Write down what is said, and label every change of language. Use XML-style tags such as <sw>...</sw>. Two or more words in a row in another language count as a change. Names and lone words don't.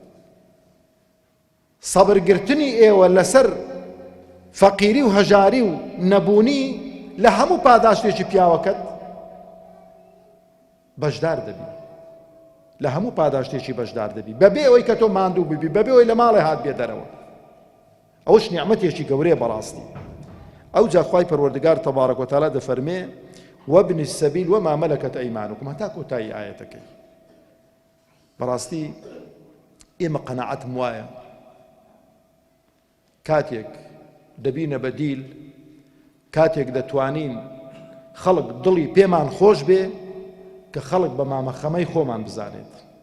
<ckb>سەبرگرتنی ئێوە لەسەر فەقیری و هەژاری و نەبوونی لە هەموو پاداشتێکی پیاوەکەت بەشدار دەبی لە هەموو پاداشتێکی بەشدار دەبی بەبێ ئەوەی کە تۆ ماندوو ببی بەبێ ئەوەی لە ماڵێ هات بێ دەرەوە ئەوەش نیعمەتێکی گەورەیە بەڕاستی ئەو جا خوای پەروەردگار</ckb> <ar>تەبارەک و تەعالا</ar> <ckb>دەفەرمێ</ckb> <ar>وابن السبيل وما ملكت أيمانكم</ar> <ckb>هەتا کۆتایی ئایەتەکەی بەڕاستی ئێمە قەناعەتم وایە کاتێک دەبینە بەدیل کاتێک دەتوانین خەڵک دڵی پێمان خۆش بێ کە خەڵک بە مامەخەمەی خۆمان بزانێت</ckb>